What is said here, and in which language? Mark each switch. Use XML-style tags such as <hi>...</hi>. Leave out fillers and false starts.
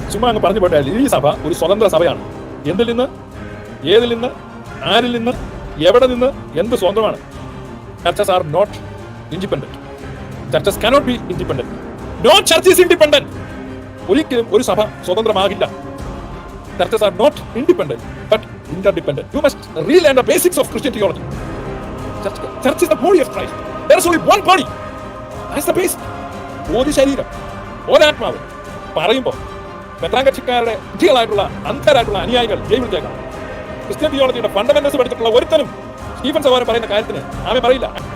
<ml>ചുമ്മാ അങ്ങ് പറഞ്ഞു പോട്ടെ, ഈ സഭ ഒരു സ്വതന്ത്ര സഭയാണ്. എന്തിൽ നിന്ന്, ഏതിൽ നിന്ന്, ആരിൽ നിന്ന്, എവിടെ നിന്ന്, എന്ത് സ്വതന്ത്രമാണ്?</ml> <en>Churches are not independent. Churches cannot be independent. No church is independent.</en> <ml>ഒരിക്കലും ഒരു സഭ സ്വതന്ത്രമാകില്ല.</ml> <en>Churches are not independent but interdependent. You must relearn the basics of Christian theology. Church is the body of Christ. There is only one body. That's the basic.</en> <ml>ഒരു ശരീരം, ഒരാത്മാവ്. പറയുമ്പോൾ മെത്രാങ്കക്ഷിക്കാരുടെ കുട്ടികളായിട്ടുള്ള അന്ധരായിട്ടുള്ള അനുയായികൾ ജയിലിലേക്കാണ്. Christian തിയോളജിയുടെ fundamentals പഠിച്ചിട്ടുള്ള ഒരുത്തനും Stephen സഹോദരൻ പറയുന്ന കാര്യത്തിന് ആമേൻ പറയില്ല.</ml>